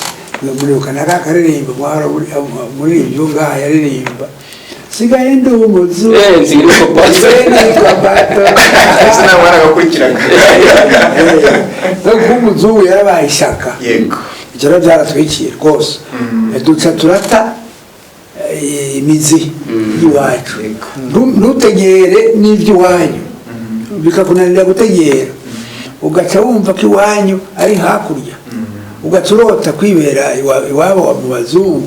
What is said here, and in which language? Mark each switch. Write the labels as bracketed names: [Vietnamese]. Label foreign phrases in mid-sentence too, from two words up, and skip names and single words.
[Rundi] Muribuka na ka karirimba muri ibyo ngaha yaririmba, sigaye ndi umuzungu nitwa bato ese nawe waragakurikiraga no kuba umuzungu yarabaye ishyaka. yego ibyo rero byaratwikiye rwose. duca turata imizi y'iwacu, ntutegere n'iby'iwanyu bikakunanira gutegera, ugaca wumva ko iwanyu ari hakurya, ugaca urota kwibera iwabo mu bazungu.